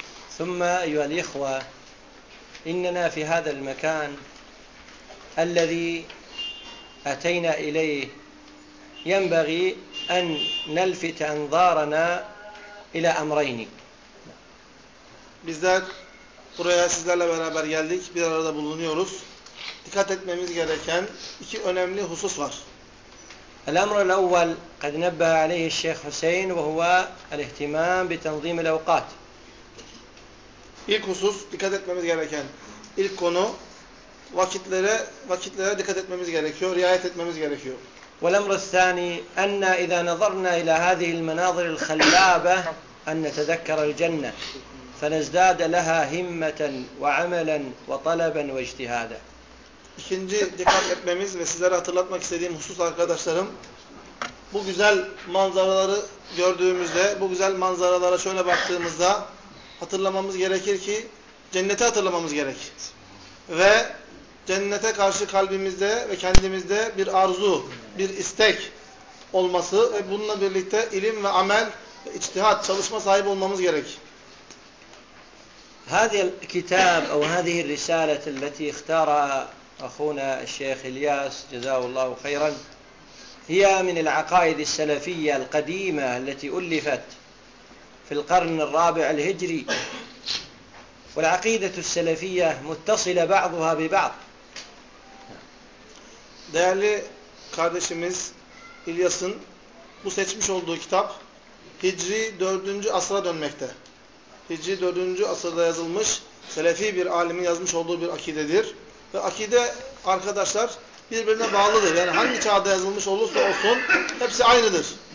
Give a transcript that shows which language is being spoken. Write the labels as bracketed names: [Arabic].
[Arabic] Summa eyyuhal ihva inna fi hadha'l makan allazi ateyna ileyh ينبغي أن نلفت أنظارنا إلى أمرين. [Turkish] Bizler buraya sizlerle beraber geldik, bir arada bulunuyoruz. Dikkat etmemiz gereken iki önemli husus var. [Arabic] الأمر الأول قد نبه عليه الشيخ حسين وهو الاهتمام بتنظيم الأوقات. [Turkish] İlk husus dikkat etmemiz gereken ilk konu vakitlere dikkat etmemiz gerekiyor, riayet etmemiz gerekiyor. [Arabic] والأمر الثاني أن إذا نظرنا إلى هذه المناظر الخلابة أن نتذكر الجنة فنزداد لها همة وعملا وطلبا واجتهادا. [Turkish] İkinci dikkat etmemiz ve sizlere hatırlatmak istediğim husus arkadaşlarım, bu güzel manzaraları gördüğümüzde, bu güzel manzaralara şöyle baktığımızda hatırlamamız gerekir ki cenneti hatırlamamız gerekir. Ve cennete karşı kalbimizde ve kendimizde bir arzu, bir istek olması ve bununla birlikte ilim ve amel, içtihat, çalışma sahibi olmamız gerek. [Arabic] هذه الكتاب أو هذه الرسالة التي اختارها أخونا الشيخ إلياس جزاه الله خيرا هي من العقائد السلفية القديمة التي ألفت في القرن الرابع الهجري والعقيدة السلفية متصلة بعضها ببعض. [Turkish] Değerli kardeşimiz İlyas'ın bu seçmiş olduğu kitap Hicri 4. asra dönmekte. Hicri 4. asırda yazılmış, selefi bir alimin yazmış olduğu bir akidedir. Ve akide arkadaşlar birbirine bağlıdır. Yani hangi çağda yazılmış olursa olsun hepsi aynıdır.